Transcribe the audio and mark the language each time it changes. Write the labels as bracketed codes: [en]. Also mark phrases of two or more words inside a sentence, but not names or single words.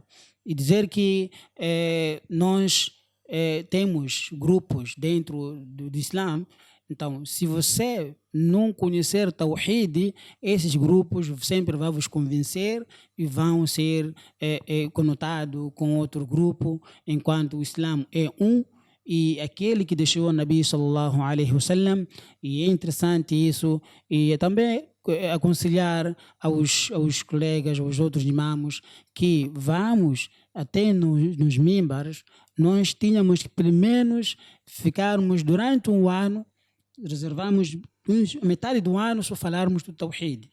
[pt] E dizer que nós temos grupos dentro do Islã. Então, se você não conhecer Tawhid, esses grupos sempre vão vos convencer e vão ser conotados com outro grupo, enquanto o Islã é um, e aquele que deixou o [ar] النبي صلى الله عليه وسلم, [pt] e é interessante isso, e também aconselhar aos colegas, aos outros imamos, que vamos até nos mímbares, nós tínhamos que pelo menos ficarmos durante um ano, reservamos metade do ano só falarmos do Tawhid.